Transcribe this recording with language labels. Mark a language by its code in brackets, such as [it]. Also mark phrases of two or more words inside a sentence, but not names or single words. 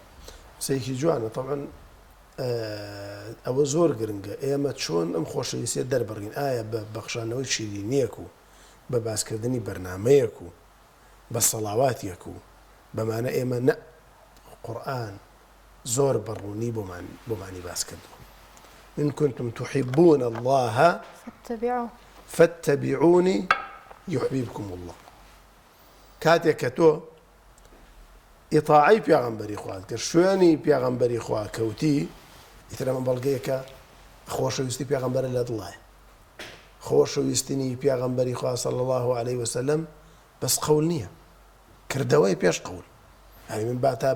[ckb] سەیەکی جوانە طبعا ئەوە زۆر گرنگە ئێمە چۆن ئەم خۆشەویستیە دەربڕین ئایا بە بەخشانەوەی شیرینیەک و بە باسکردنی بەرنامەیەک و بە سەڵاواتیەک و بەمانە ئێمە نە قورئان زۆر بەڕوونی بۆمانی باس کردووە [ar] إن كنتم تحبون الله فاتبعوني يحببكم الله [ckb] كاتێک کە تۆ ئیطاعی پێغەمبەری خوات کرد شوێنی پێغەمبەری خوا کەوتی ئیتر ئەمە بەڵگەیەکە خۆشەویستی پێغەمبەرە لە دڵایە خۆشەویستنی پێغەمبەری خوا [ar] صلی الله عليه وسلم [ckb] بەس قەول نییە کردەوەی پێش قەول هەر من با تا